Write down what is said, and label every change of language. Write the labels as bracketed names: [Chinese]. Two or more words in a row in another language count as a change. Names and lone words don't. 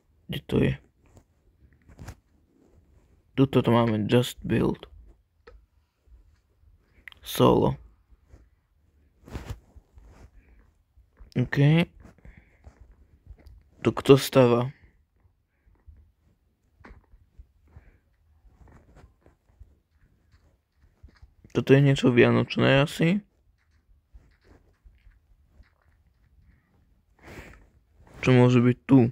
[Slovak] Kde to je? Tuto to máme [English] Just Build. [Slovak] Solo. OK. To kto stáva? Toto je niečo vianočné asi. Čo môže byť tu?